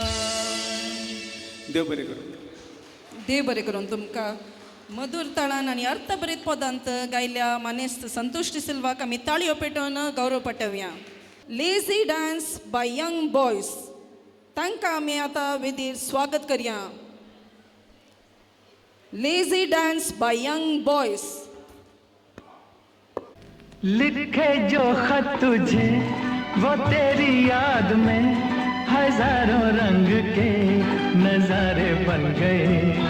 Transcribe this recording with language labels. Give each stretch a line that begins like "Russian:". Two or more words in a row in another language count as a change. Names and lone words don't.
Konkani: देव बरें करूं. देव बरें करून तुमकां मधुर ताळान आनी अर्थभरीत पदांत गायल्या मानेस्त संतोष डिसिल्वाक आमी ताळयो पेटोवन गौरव पटवया. लेझी डान्स बाय यंग बॉयज, तांकां आमी आतां वेदीर स्वागत करया. लेज़ी डांस बाय यंग बॉयज.
Hindi: लिखे जो खत तुझे वो तेरी याद में, हजारों रंग के नजारे बन गए.